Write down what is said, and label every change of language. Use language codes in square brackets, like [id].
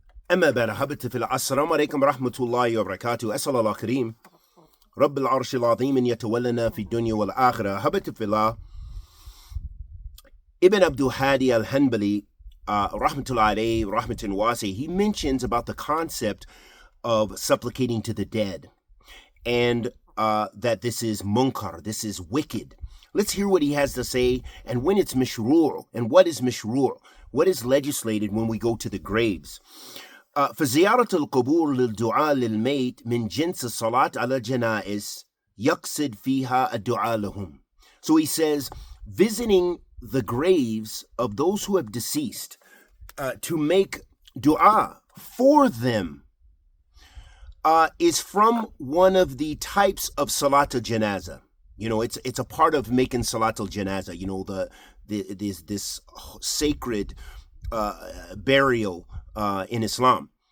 [ar] أما بعد أحبتي في العصر السلام عليكم ورحمة الله وبركاته. أسأل الله كريم رب العرش العظيم أن يتولنا في الدنيا والآخرة. أحبتي في الله, [en] Ibn Abdul Hadi Al-Hanbali rahmatullah alayhi rahmatin wasi, he mentions about the concept of supplicating to the dead, and that this is munkar, this is wicked. Let's hear what he has to say, and when it's mashru', and what is mashru', what is legislated when we go to the graves. [ar] فزيارة القبور للدعاء للميت من جنس الصلاة على الجنائز يقصد فيها الدعاء لهم. [en] So he says, visiting the graves of those who have deceased to make dua for them is from one of the types of salat al-janaza. You know, it's a part of making salat al-janaza. You know, this sacred burial in Islam.